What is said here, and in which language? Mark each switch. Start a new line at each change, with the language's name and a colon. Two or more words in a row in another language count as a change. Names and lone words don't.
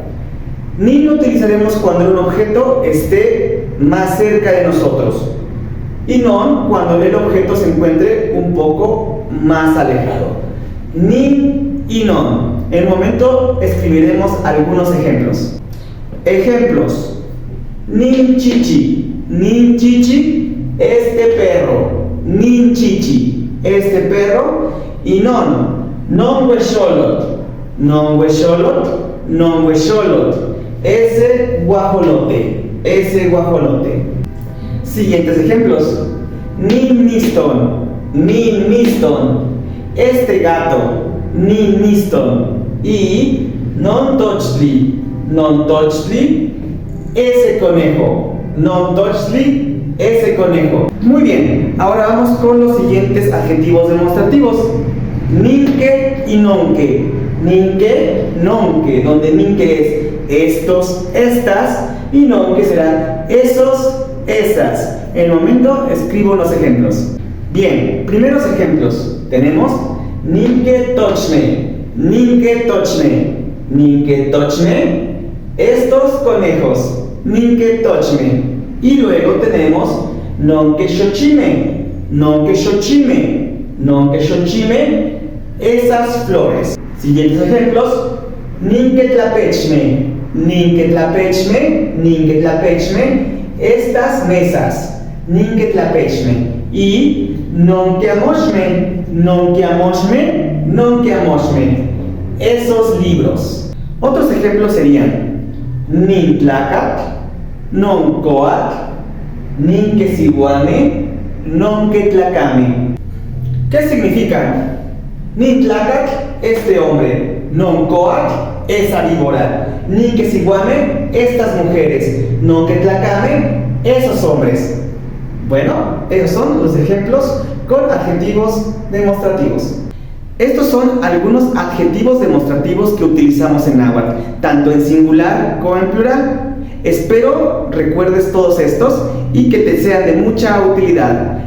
Spanish: Nin lo utilizaremos cuando un objeto esté más cerca de nosotros y non cuando el objeto se encuentre un poco más alejado.
Nahuatl languages: Nin y non.
Spanish: En el momento escribiremos algunos ejemplos.
Nahuatl languages: Ejemplos: nin chichi. Nin chichi,
Spanish: este perro.
Nahuatl languages: Nin chichi,
Spanish: este perro.
Nahuatl languages: Y non huexolot. Non huexolot, non huexolot,
Spanish: ese guajolote. Ese guajolote. Siguientes ejemplos:
Nahuatl languages: nin miston. Nin miston,
Spanish: este gato.
Nahuatl languages: Nin miston. Y non tochli. Non tochli,
Spanish: ese conejo.
Nahuatl languages: Non tochli,
Spanish: ese conejo. Muy bien, ahora vamos con los siguientes adjetivos demostrativos.
Nahuatl languages: Ninque y nonque. Ninque, nonque,
Spanish: donde ninque es estos, estas, y nonque será esos, esas. En el momento escribo los ejemplos. Bien, primeros ejemplos.
Nahuatl languages: Tenemos ninque tochne. Ninque tochne. Ninque tochne,
Spanish: estos conejos.
Nahuatl languages: Ninque tochne.
Spanish: Y luego tenemos
Nahuatl languages: nonque xochime. Nonque xochime. Nonque xochime,
Spanish: esas flores. Siguientes ejemplos:
Nahuatl languages: ninque tlapechme. Ninque tlapechme. Ninque tlapechme,
Spanish: estas mesas.
Nahuatl languages: Ninque tlapechme. Y nonque amoshme. Nonque amoshme. Nonque amoshme,
Spanish: esos libros. Otros ejemplos serían
Nahuatl languages: nin tlacat, non coat, ninque siguane, nonque tlacame.
Spanish: ¿Qué significan?
Nahuatl languages: Nin tlacat,
Spanish: este hombre.
Nahuatl languages: Non coat,
Spanish: esa víbora.
Nahuatl languages: Ninque siguane,
Spanish: estas mujeres.
Nahuatl languages: Nonque tlacame,
Spanish: esos hombres. Bueno, esos son los ejemplos con adjetivos demostrativos. Estos son algunos adjetivos demostrativos que utilizamos en náhuatl, tanto en singular como en plural. Espero recuerdes todos estos y que te sean de mucha utilidad.